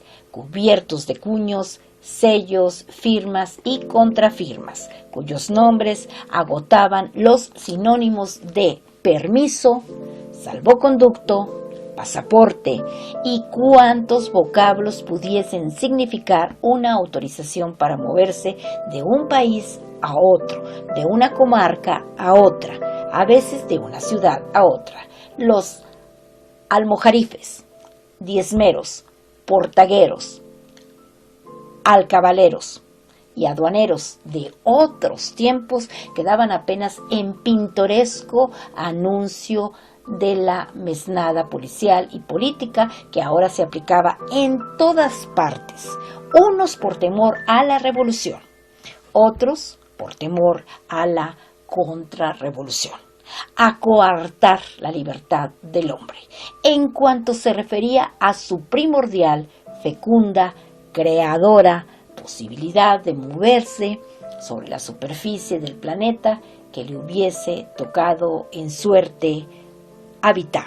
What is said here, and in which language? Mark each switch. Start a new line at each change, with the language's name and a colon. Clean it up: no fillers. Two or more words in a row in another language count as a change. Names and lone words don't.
Spanish: cubiertos de cuños, sellos, firmas y contrafirmas, cuyos nombres agotaban los sinónimos de permiso, salvoconducto, pasaporte y cuantos vocablos pudiesen significar una autorización para moverse de un país a otro, de una comarca a otra, a veces de una ciudad a otra. Los almojarifes, diezmeros, portagueros, alcabaleros y aduaneros de otros tiempos quedaban apenas en pintoresco anuncio de la mesnada policial y política que ahora se aplicaba en todas partes, unos por temor a la revolución, otros por temor a la contrarrevolución, a coartar la libertad del hombre, en cuanto se refería a su primordial, fecunda, creadora posibilidad de moverse sobre la superficie del planeta que le hubiese tocado en suerte habitar.